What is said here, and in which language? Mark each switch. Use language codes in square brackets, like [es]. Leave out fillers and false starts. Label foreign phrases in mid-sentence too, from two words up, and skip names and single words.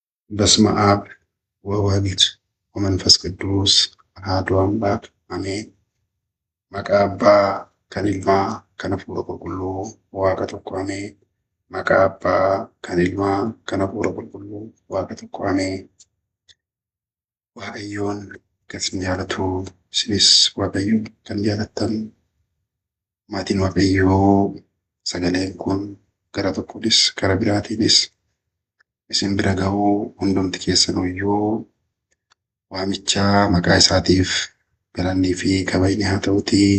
[gez] በስመ አብ ወወልድ ወመንፈስ ቅዱስ አሐዱ አምላክ አሜን። [om] Maqaa Abbaa kan Ilmaa kan Hafuura Qulqulluu Waaqa tokko ameen. Maqaa Abbaa kan Ilmaa kan Hafuura Qulqulluu Waaqa tokko ameen. Waaqayyoon kan isin jaalatu isinis Waaqayyoon kan jaalattan maatiin Waaqayyoo sagaleen kun gara tokkoonis gara biraatiinis isin bira ga'uu hundumti keessaniyyuu waamicha maqaa isaatiif galannii fi kabajni haa ta'utii.